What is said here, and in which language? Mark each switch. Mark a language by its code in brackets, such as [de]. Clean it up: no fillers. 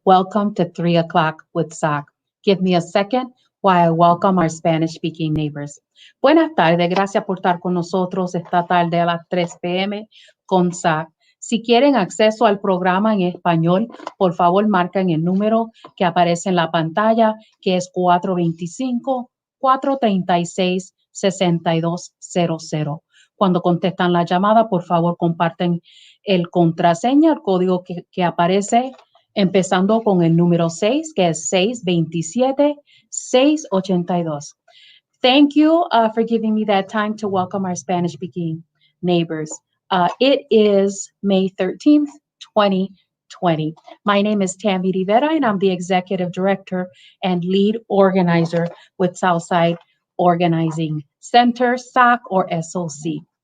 [en] Welcome to 3 o'clock with SOC. Give me a second while I welcome our Spanish speaking neighbors. [es] Buenas tardes, gracias por estar con nosotros esta tarde a las 3 p.m. con SOC. Si quieren acceso al programa en español, por favor marquen el número que aparece en la pantalla, que es 425-436-6200. Cuando contestan la llamada, por favor comparten el contraseña, el código que aparece empezando con el número 6, que es 627-682. [en] Thank you for giving me that time to welcome our Spanish-speaking neighbors. It is May 13th, 2020. My name is Tammy Rivera, and I'm the Executive Director and Lead Organizer with Southside Organizing Center, SOC or SOC.